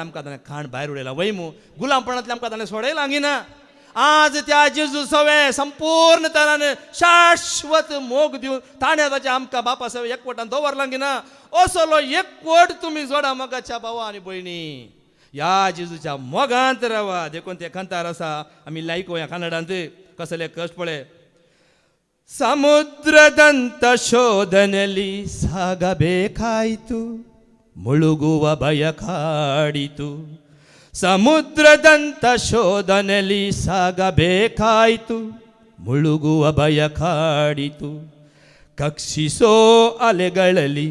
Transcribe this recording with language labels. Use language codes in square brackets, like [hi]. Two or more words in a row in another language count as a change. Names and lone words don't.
[kok] आमकां ताणें खाण भायर उडयला वयमू गुलामपणांतल्यान आमकां ताणें सोडयला ना आज त्या जेजू सवे संपूर्ण तरान शाश्वत मोग दिवन ताणें ताच्या आमकां बापा सवे एकवटान दवरला ना असलो एकवट तुमी जोडा मोगाच्या भावा आनी भयणी या जेजूच्या मोगांत रावा देखून ते खंतार आसा आमी लायको ह्या कन्नडांत कसले कश्ट पळय [kn] ಸಮುದ್ರದಂತ ಶೋಧನೆಯಲ್ಲಿ ಸಾಗಬೇಕಾಯಿತು ಮುಳುಗುವ ಭಯ ಕಾಡಿತು ಸಮುದ್ರದಂತ ಶೋಧನೆಯಲ್ಲಿ ಸಾಗಬೇಕಾಯಿತು ಮುಳುಗುವ ಭಯ ಕಾಡಿತು ಕಕ್ಷಿಸೋ ಅಲೆಗಳಲ್ಲಿ